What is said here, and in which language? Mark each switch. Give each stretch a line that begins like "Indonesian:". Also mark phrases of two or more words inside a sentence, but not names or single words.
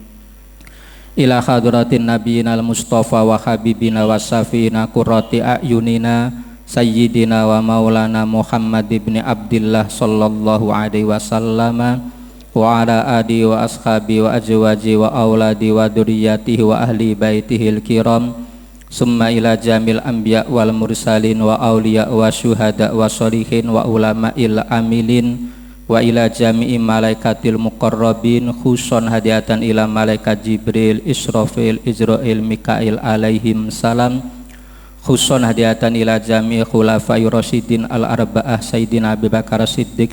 Arabic: إلى حضرة نبينا المصطفى وحبيبنا وشفيعنا قرة أعيننا سيدنا ومولانا محمد بن عبد الله صلى الله عليه وسلم وعلى آله وأصحاب وأزواج وأولاد وذريته وأهل بيته الكرام ثم إلى جميع الأنبياء والمرسلين والأولياء و الشهداء والصالحين وعلماء العاملين وإلى جميع ملائكة المقربين خصوصا هدية إلى ملائكة جبريل، إسرافيل، عزرائيل، ميكائيل عليهم السلام خصوصا هدية إلى جميع خلفاء الراشدين الأربعة سيدنا أبو بكر صديق,